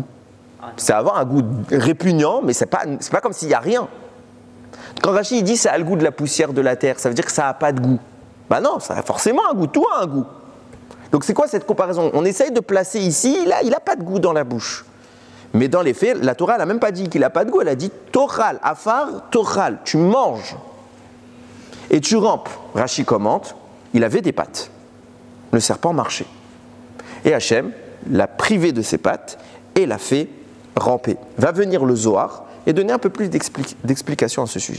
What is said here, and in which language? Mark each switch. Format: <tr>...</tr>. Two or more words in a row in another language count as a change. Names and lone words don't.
<fr>Ça va avoir un goût répugnant, mais c'est pas comme s'il n'y a rien. Quand Rashi dit ça a le goût de la poussière de la terre, ça veut dire que ça n'a pas de goût. Bah non, ça a forcément un goût, tout a un goût. Donc c'est quoi cette comparaison? On essaye de placer ici, là, il n'a pas de goût dans la bouche. Mais dans les faits, la Torah n'a même pas dit qu'il n'a pas de goût, elle a dit</fr> <he>תאכל עפר תאכל,</he> <fr>tu manges. Et tu rampes. Rashi commente, il avait des pattes. Le serpent marchait. Et Hachem l'a privé de ses pattes et l'a fait ramper. Va venir le Zohar et donner un peu plus d'explications à ce sujet.</fr>